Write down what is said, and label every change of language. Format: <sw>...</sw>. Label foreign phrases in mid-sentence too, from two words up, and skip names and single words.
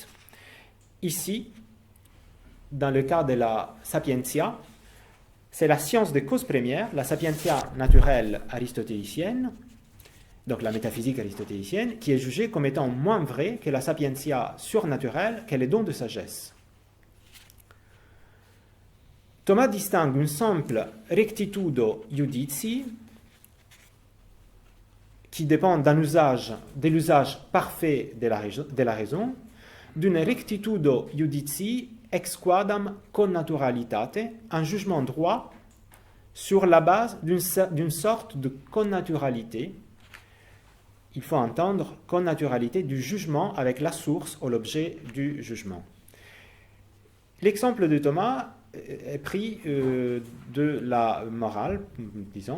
<fr>Ici, dans le cas de la sapientia, c'est la science des causes premières, la sapientia naturelle aristotélicienne, donc la métaphysique aristotélicienne, qui est jugée comme étant moins vraie que la sapientia surnaturelle, qu'est les dons de sagesse. Thomas distingue une simple</fr> <la>rectitudo iuditii,</la> <fr>qui dépend de l'usage parfait de la raison, d'une</fr> <la>rectitudo iuditii ex quadam connaturalitate,</la> <fr>un jugement droit sur la base d'une sorte de connaturalité. Il faut entendre connaturalité du jugement avec la source ou l'objet du jugement. L'exemple de Thomas est pris de la morale, disons.</fr>